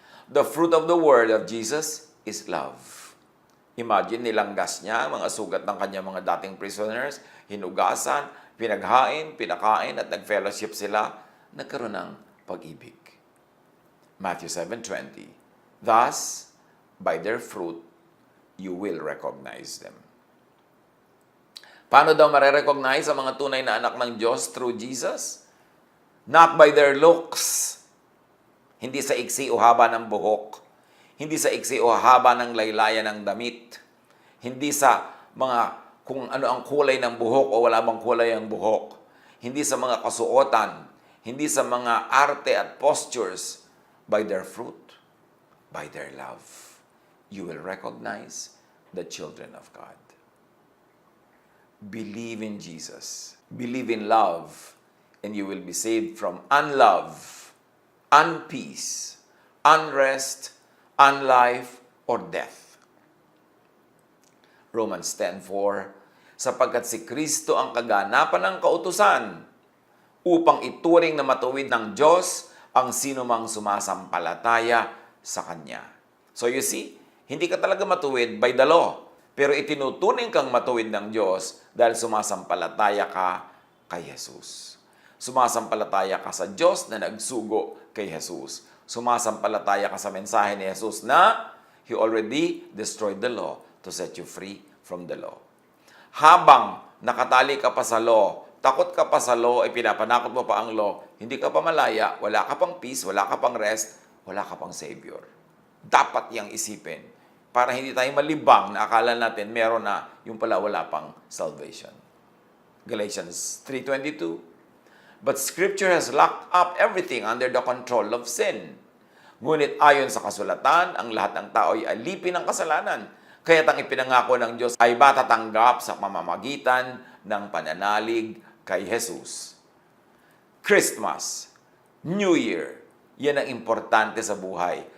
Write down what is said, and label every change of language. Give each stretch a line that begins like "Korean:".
English: The fruit of the word of Jesus is love.
Filipino: Imagine, nilanggas niya mga sugat ng kanyang mga dating prisoners, hinugasan, pinaghain, pinakain, at nag-fellowship sila, nagkaroon ng pag-ibig.
English: Matthew 7:20. Thus, by their fruit, you will recognize them.
Filipino: Paano daw marerecognize ang mga tunay na anak ng Diyos through Jesus?
English: Not by their looks.
Filipino: Hindi sa iksi o haba ng buhok. Hindi sa iksi o haba ng laylayan ng damit. Hindi sa mga kung ano ang kulay ng buhok o wala bang kulay ang buhok. Hindi sa mga kasuotan. Hindi sa mga arte at postures.
English: By their fruit, by their love, you will recognize the children of God. Believe in Jesus. Believe in love, and you will be saved from unlove, unpeace, unrest, unlife, or death.
Filipino: Romans 10:4, sapagkat si Kristo ang kaganapan ng kautusan upang ituring na matuwid ng Diyos ang sino mang sumasampalataya sa Kanya. So you see, hindi ka talaga matuwid
English: by the law,
Filipino: pero itinuturing kang matuwid ng Diyos dahil sumasampalataya ka kay Jesus. Sumasampalataya ka sa Diyos na nagsugo kay Jesus. Sumasampalataya ka sa mensahe ni Jesus na
English: He already destroyed the law
Filipino: to set you free from the law. Habang nakatali ka pa sa law, takot ka pa sa law, ay pinapanakot mo pa ang law, hindi ka pa malaya, wala ka pang peace, wala ka pang rest, wala ka pang Savior. Dapat yang isipin para hindi tayo malibang na akala natin meron na, yung pala wala pang salvation.
English: Galatians 3:22. But Scripture has locked up everything under the control of sin.
Filipino: Ngunit ayon sa kasulatan, ang lahat ng tao ay alipin ng kasalanan. Kaya't ang ipinangako ng Diyos ay matatanggap sa pamamagitan ng pananalig kay Jesus. Christmas, New Year, yan ang importante sa buhay.